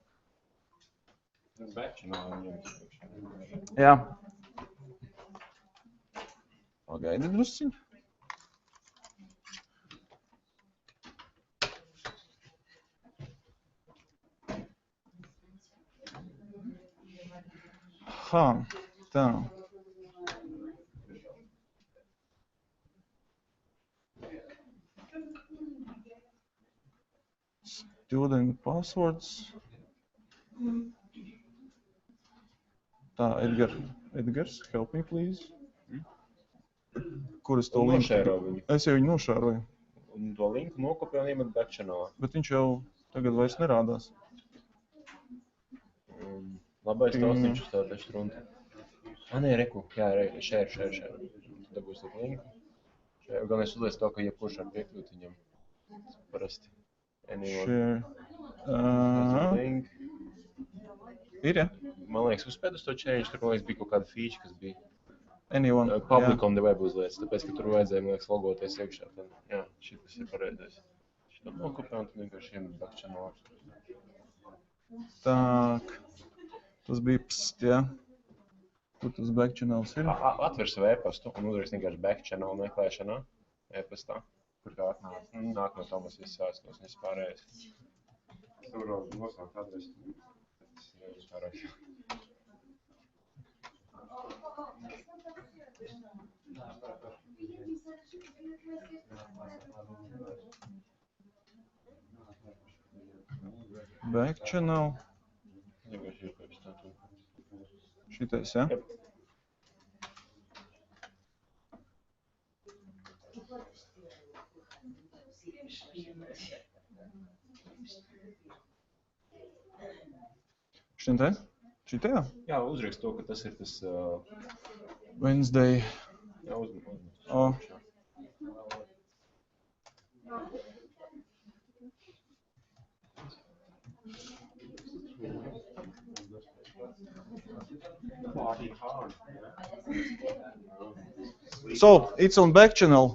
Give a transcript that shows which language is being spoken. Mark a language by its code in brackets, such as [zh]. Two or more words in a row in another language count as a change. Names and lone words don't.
[en] Yeah. [lv] Pagaidi drusciņ. Tā. [en] Student passwords. [lv] Tā, Edgars, [en] help me, please. [lv] Kur es to linku? Es jau viņu nošēroju. Un to linku nokopēju un iemetu backchannelā. Bet viņš jau tagad vairs nerādās. Labais taustiņš uz tā taču runta. Nē, reku, jā, share. Dabūs to linku. Gan es uzlieku to, ka jebkurš var piekļūt viņam. Parasti. Share. Link. Ir, ja? Man liekas, uzspēd uz to change, tur, man liekas, bija kaut kāda feature, kas bija. Anyone. [en] Public on the web [lv] uzliec, tāpēc, ka tur vajadzēja, man liekas, logoties iekšā. Tad, jā, šitas ir pareizais. Šito nokopē un tad vienkārši iemet backchannelā. Tak. Tas bija pst, jā. Kur tas backchannels ir? Atver savu e-pastu un uzreiz vienkārši backchannel meklēšanā e-pastā. Kur kā nāk no Tomas viss sāstos un viss pārējais. Tur nosaukt adresi. [en] Back channel. [lv] Šitais, ja? Šitai? Šitajā? Jā, uzrakst to, ka tas ir tas... Wednesday. Jā, uzrakst. [en] Oh. So it's on back channel.